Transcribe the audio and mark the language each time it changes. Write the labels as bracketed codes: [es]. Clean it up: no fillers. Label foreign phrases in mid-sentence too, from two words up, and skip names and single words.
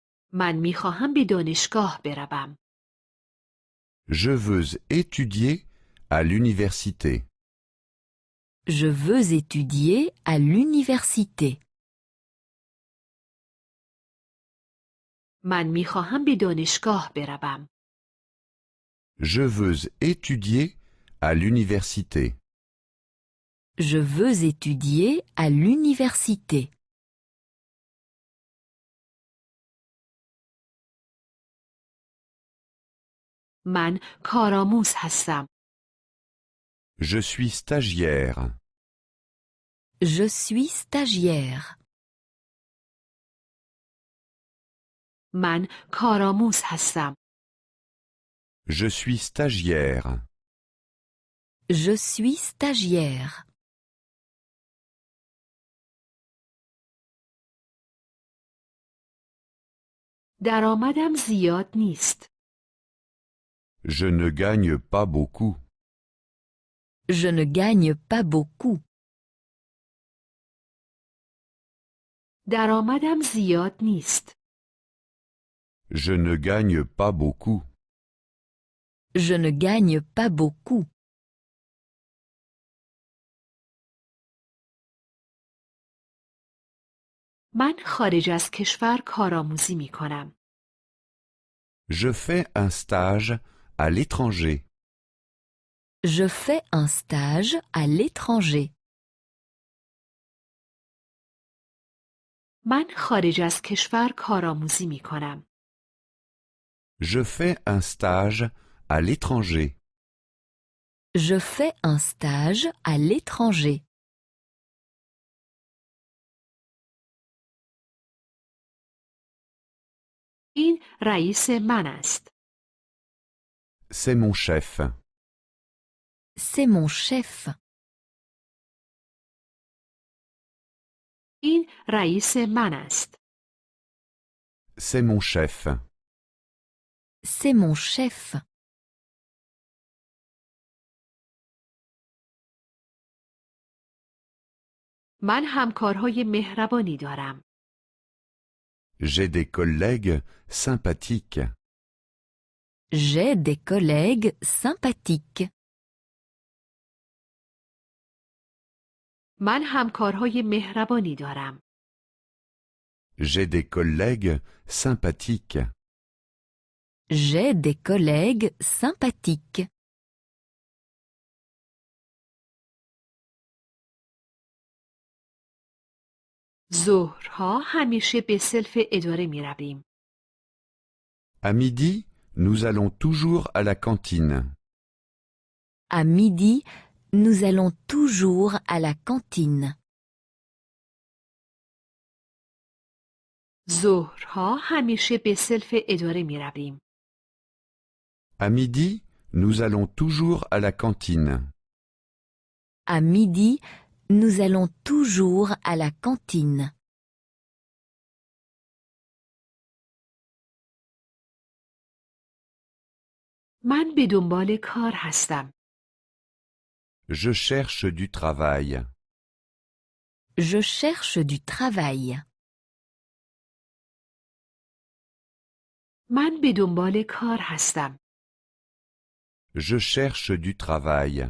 [fa] من میخواهم به دانشگاه بروم. [fr] Je veux étudier à l'université. Je veux étudier à l'université. [fa] من میخواهم به دانشگاه بروم. [fr] Je veux étudier à l'université. Je veux étudier à l'université. [fa] من کارآموز هستم. [fr] Je suis stagiaire. Je suis stagiaire. [fa] من کارآموز هستم. [fr] Je suis stagiaire. Je suis stagiaire. [fa] درآمدم زیاد نیست. [fr] Je ne gagne pas beaucoup. Je ne gagne pas beaucoup. [fa] درآمدم زیاد نیست. [fr] Je ne gagne pas beaucoup. Je ne gagne pas beaucoup. [fa] من خارج از کشور کارآموزی می کنم. [fr] Je fais un stage à l'étranger. Je fais un stage à l'étranger. [fa] من خارج از کشور کارآموزی می کنم. [fr] Je fais un stage à l'étranger. Je fais un stage à l'étranger. [fa] این رئیس من است. [fr] C'est mon chef. C'est mon chef. [fa] این رئیس من است. [fr] C'est mon chef. C'est mon chef. [fa] من همکارهای مهربانی دارم. [fr] J'ai des collègues sympathiques. J'ai des collègues sympathiques. [fa] من همکارهای مهربانی دارم. [fr] J'ai des collègues sympathiques. J'ai des collègues sympathiques. [fa] ظهرها همیشه به سلف اداره می رویم. [fr] À midi, nous allons toujours à la cantine. À midi, nous allons toujours à la cantine. [fa] ظهرها همیشه به سلف اداره می رویم. [fr] À midi, nous allons toujours à la cantine. À midi, nous allons toujours à la cantine. [fa] من به دنبال کار هستم. [fr] Je cherche du travail. Je cherche du travail. [fa] من به دنبال کار هستم. [fr] Je cherche du travail.